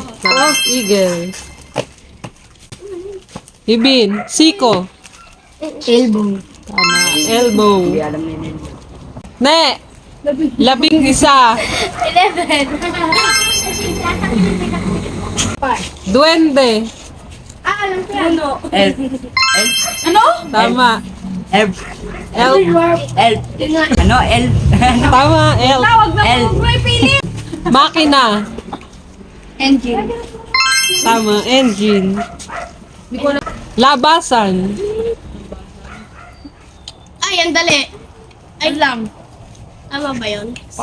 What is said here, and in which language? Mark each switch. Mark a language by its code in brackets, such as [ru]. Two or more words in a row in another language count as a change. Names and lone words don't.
[tl] Tama, eagle. Ibin. Siko. Elbow. Tama, elbow. Hindi alam niya yun. Ne. 11. 11. Duwende. Alam ko yan. Elf. Elf. Ano? Tama. Elf. Elf. Elf. Ano? Elf. Tama, elf. Tawag na L. mo may pili. Makina. Engine. Tama, engine. Labasan. Ay, ang dali. Ay lang. Tama ba yun? 5.